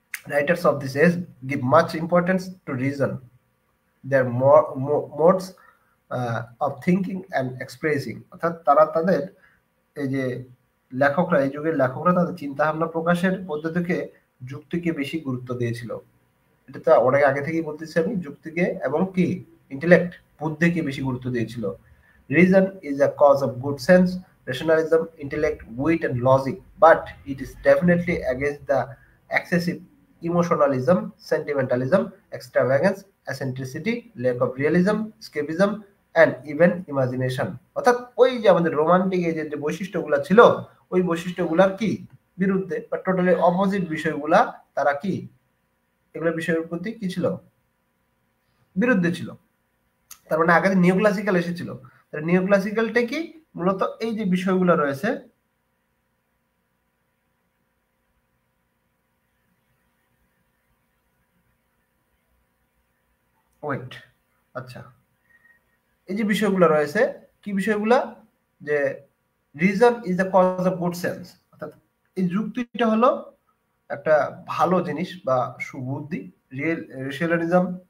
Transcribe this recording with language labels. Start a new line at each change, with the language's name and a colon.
English: Writers of this age give much importance to reason, their modes of thinking and expressing,
Bangla: অর্থাৎ তারা তাদের এই যে লেখকরা, এই যুগের লেখকরা তাদের চিন্তা ভাবনা প্রকাশের পদ্ধতিকে যুক্তিকে বেশি গুরুত্ব দিয়েছিল। এটা তো অনেক আগে থেকেই বলতেছি আমি, যুক্তিকে এবং কি ইন্টেলেক্ট, বুদ্ধিকে বেশি গুরুত্ব দিয়েছিল।
English: Reason is a cause of good sense, rationalism, intellect, wit and logic, but it is definitely against the excessive emotionalism, sentimentalism, extravagance, eccentricity, lack of realism, escapism, and even imagination.
Bangla: অর্থাৎ ওই যে আমাদের romantic এজের যে বৈশিষ্ট্যগুলা ছিল ওই বৈশিষ্ট্যগুলার কি বিরুদ্ধে বা টোটালি অপোজিট বিষয়গুলা তারা কি এগুলো বিষয়ের প্রতি কি ছিল বিরুদ্ধে ছিল। তার মানে আগে নিও ক্লাসিক্যাল এসেছিল। নিও ক্লাসিক্যালটা কি মূলত এই যে বিষয়গুলো রয়েছে ওয়েট আচ্ছা এই যে বিষয়গুলো রয়েছে কি বিষয়গুলা যে
English: reason is the cause of good sense,
Bangla: অর্থাৎ এই যুক্তিটা হলো একটা ভালো জিনিস বা সুবুদ্ধি, রেশনালিজম